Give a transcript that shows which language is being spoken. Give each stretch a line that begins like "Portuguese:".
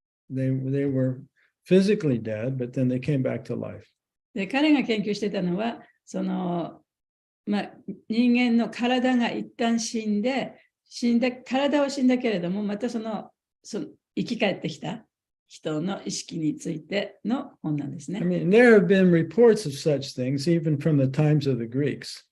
English: They were physically dead, but then they came back to life.
Japanese: で、彼が研究してたのは、その、人間の体が一旦死んで、体は死んだけれども、またその生き返ってきた人の意識についての本なんですね。
English: I mean, there have been reports of such things, even from the times of the Greeks.